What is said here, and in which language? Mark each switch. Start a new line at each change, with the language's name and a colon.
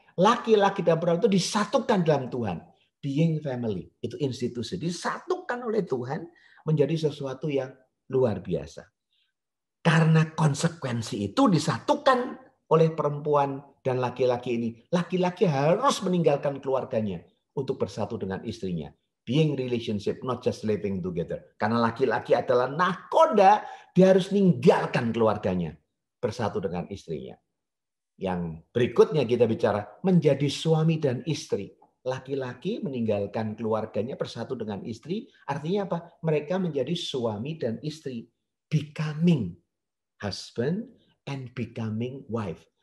Indonesian: Laki-laki dan perempuan itu disatukan dalam Tuhan.
English: Being family,
Indonesian: itu institusi. Disatukan oleh Tuhan menjadi sesuatu yang luar biasa. Karena konsekuensi itu disatukan oleh perempuan dan laki-laki ini. Laki-laki harus meninggalkan keluarganya untuk bersatu dengan istrinya.
English: Being relationship, not just living together.
Indonesian: Karena laki-laki adalah nahkoda, dia harus meninggalkan keluarganya. Bersatu dengan istrinya. Yang berikutnya kita bicara menjadi suami dan istri. Laki-laki meninggalkan keluarganya bersatu dengan istri. Artinya apa? Mereka menjadi suami dan istri.
English: Becoming husband and becoming wife.